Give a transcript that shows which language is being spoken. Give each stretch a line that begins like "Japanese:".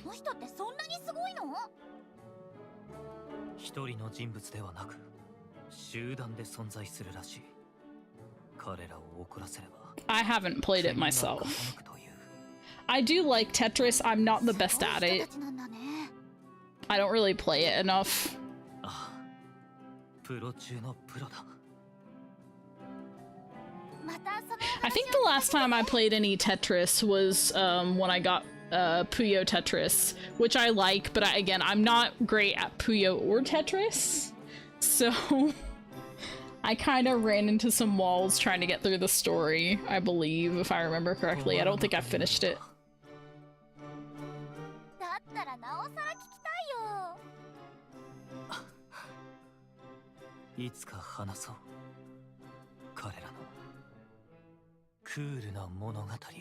Japanese: その人ってそんなにすごいの？一人の人物ではなく集団で存在するらしい。彼らを怒らせれば。
English: I haven't played it myself. I do like Tetris. I'm not the best at it. I don't really play it enough.
Japanese: ああ、プロ中のプロだ。
English: I think the last time I played any Tetris was when I got Puyo Tetris, which I like, but again, I'm not great at Puyo or Tetris, so I kind of ran into some walls trying to get through the story, I believe, if I remember correctly. I don't think I finished it.
Japanese: だったらなおさら聞きたいよ。いつか話そう。彼らのクールな物語を。